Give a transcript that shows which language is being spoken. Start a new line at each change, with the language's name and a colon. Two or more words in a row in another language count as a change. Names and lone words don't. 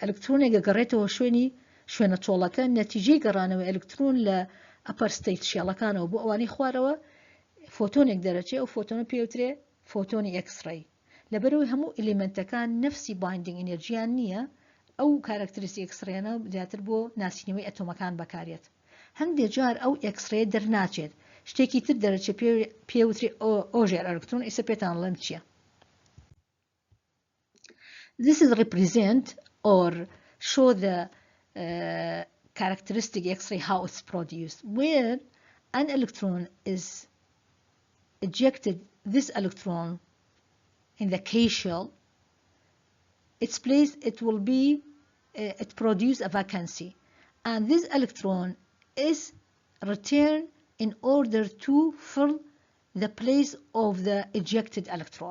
Central Kurdish: ئەلکترۆنێک گەڕێتەوە شوێنە چۆڵەکە، نەتیجەی گەڕانەوە ئەلکترۆن لە
English: upper state
Central Kurdish: شێڵەکانەوە بۆ ئەوانەی خوارەوە فۆتۆنێک دەرەچێت، ئەو فۆتۆنە پێوترێ فۆتۆنی ئەکسڕەی. لەبەرەوەی هەموو ئلیمنتەکان نفسی
English: binding energy
Central Kurdish: نییە، ئەو کارکتریستی ئەکسڕێنە زیاتر بۆ ناسینەوەی ئەتۆمەکان بەکارێت. هەندێک جار ئەو ئەکسڕێ دەرناچێت، شتێکی تر دەرەچێت پێوتری
English: Auger electron.
Central Kurdish: ئێستا پێتان لەم چییە؟
English: This is represent or show the characteristic X-ray how it's produced. Where an electron is ejected, this electron in the K shell, its place it will be it produce a vacancy, and this electron is returned in order to fill the place of the ejected electron.